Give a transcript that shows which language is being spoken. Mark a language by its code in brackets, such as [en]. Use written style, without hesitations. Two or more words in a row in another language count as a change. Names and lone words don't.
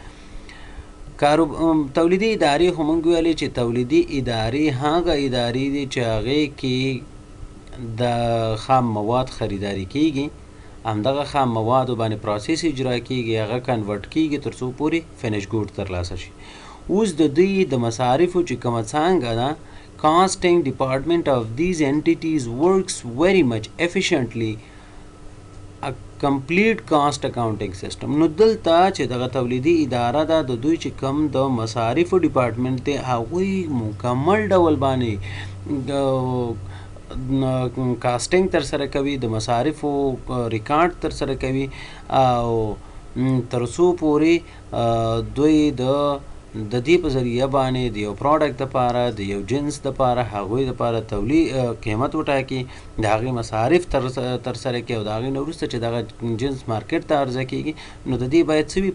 [ps] تولیدي ادارې خو موږ ویلې چې تولیدي ادارې هغه ادارې دي چې هغې کې د خام مواد خریداري کیږي همدغه خام موادو باندې پروسس اجرا کیږي، هغه کنورټ کیږي تر څو پورې [en] finish good [ps] ترلاسه شي. اوس د دوی د مصارفو چې کومه څانګه ده، [en] costing department of these entities works very much efficiently a complete cost accounting system. [ps] نو دلته چې دغه تولیدي اداره ده د دوی چې کم د مصارفو ډپارټمنټ دی، هغوی مکمل ډول باندې د کاسټینګ تر سره کوي، د مصارفو ریکارډ تر سره کوي، او تر څو پورې دوی د دې په ذریعه باندې د یو پروډکټ لپاره، د یو جنس لپاره، هغوی لپاره تولید قیمت وټاکي، د هغې مصارف تر سره کوي، او د هغې نه وروسته چې دغه جنس مارکیټ ته عرضه کیږي، نو د دې باید څه وي؟